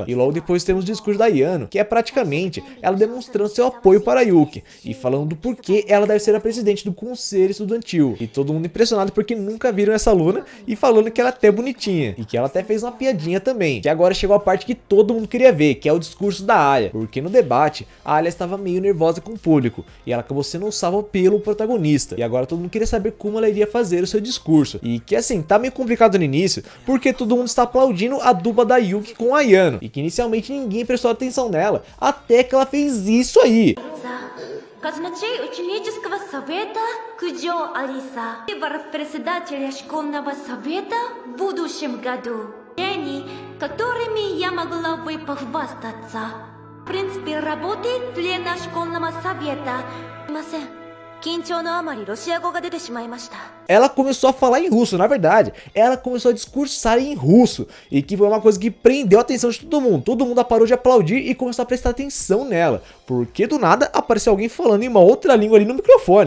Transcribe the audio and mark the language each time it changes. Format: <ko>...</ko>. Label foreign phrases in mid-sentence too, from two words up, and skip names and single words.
<pt>E logo depois temos o discurso da Yano, que é praticamente ela demonstrando seu apoio para a Yuki, e falando do porquê ela deve ser a presidente do conselho estudantil, e todo mundo impressionado porque nunca viram essa aluna, e falando que ela é até bonitinha, e que ela até fez uma piadinha também, que agora chegou a parte que todo mundo queria ver, que é o discurso da Alya, porque no debate, a Alya estava meio nervosa com o público, e ela acabou sendo um salvo esperava pelo protagonista. E agora todo mundo queria saber como ela iria fazer o seu discurso. E que assim, tá meio complicado no início, porque todo mundo está aplaudindo a dupla da Yuki com a Ayano. E que inicialmente ninguém prestou atenção nela, até que ela fez isso aí.</pt> <ru>Казначей ученического совета Куджо Алиса председателя школьного совета в будущем году. Дни, которыми я могла бы похвастаться. В принципе, работы члена школьного совета.</ru> <pt>Ela começou a falar em russo, na verdade, ela começou a discursar em russo, e que foi uma coisa que prendeu a atenção de todo mundo parou de aplaudir e começou a prestar atenção nela, porque do nada apareceu alguém falando em uma outra língua ali no microfone.</pt>